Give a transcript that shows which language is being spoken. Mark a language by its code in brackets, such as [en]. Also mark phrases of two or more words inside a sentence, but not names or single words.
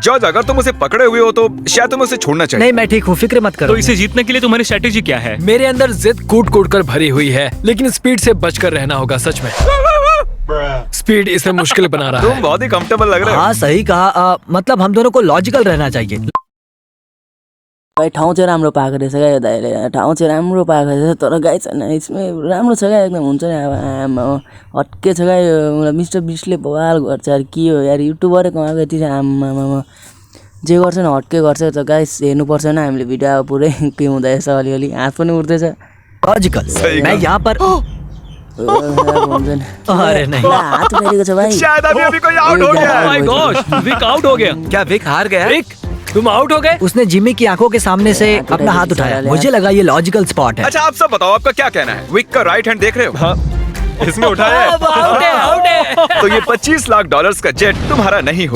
[hi] जॉर्ज अगर तुम उसे पकड़े हुए हो तो शायद तुम्हें उसे छोड़ना चाहिए। नहीं मैं ठीक हूँ, फिक्र मत करो। तो इसे जीतने के लिए तुम्हारी स्ट्रेटेजी क्या है? मेरे अंदर जिद कूट कूट कर भरी हुई है, लेकिन स्पीड से बचकर रहना होगा। सच में स्पीड इसे मुश्किल बना रहा तुम है। बहुत ही कंफर्टेबल लग रहे हो। हाँ सही कहा, मतलब हम दोनों को लॉजिकल रहना चाहिए। [ne] भाइ ठाउँ चाहिँ राम्रो पाएको रहेछ क्या यो दाइले, ठाउँ चाहिँ राम्रो पाएको रहेछ। तर गाई छैन यसमा, राम्रो छ क्या एकदम, हुन्छ नि अब आमा हट्के छ क्या यो। मिस्टर बिस्टले बवाल गर्छ यार, के हो यार, युट्युबरै कमाएको यति चाहिँ आमामा जे गर्छ नि हट्के गर्छ। त गाइस हेर्नुपर्छ नि हामीले भिडियो, अब पुरै के हुँदैछ, अलिअलि हात पनि उठ्दैछ। [hi] लॉजिकल, मैं यहाँ पर [ne] हुन्छ नि, [hi] अरे नहीं, [ne] हात उठाइदिएको छ भाइ। [hi] शायद अभी कोई आउट हो गया। माय गॉड, विक आउट हो गया। क्या विक हार गया? विक तुम आउट हो गए। उसने जिमी की आंखों के सामने से अपना हाथ उठाया, मुझे लगा ये लॉजिकल स्पॉट है। अच्छा आप सब बताओ, आपका क्या कहना है? विक का राइट हैंड देख रहे हो? हाँ, इसने उठाया है। आउट है। तो ये 25 लाख डॉलर्स का जेट तुम्हारा नहीं हो